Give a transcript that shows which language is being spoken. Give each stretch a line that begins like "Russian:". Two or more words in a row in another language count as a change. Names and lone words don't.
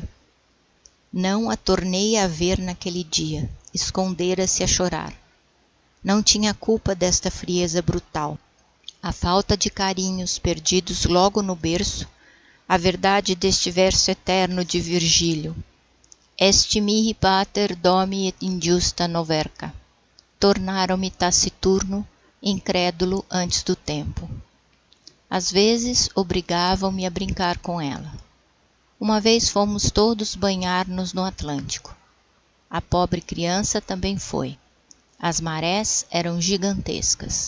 Portuguese: Não a tornei a ver naquele dia, escondera-se a chorar. Não tinha culpa desta frieza brutal. A falta de carinhos perdidos logo no berço, a verdade deste verso eterno de Virgílio.
Latin: Est mihi pater domi et injusta noverca.
Portuguese: Tornaram-me taciturno, incrédulo antes do tempo. Às vezes obrigavam-me a brincar com ela. Uma vez fomos todos banhar-nos no Atlântico. A pobre criança também foi. As marés eram gigantescas.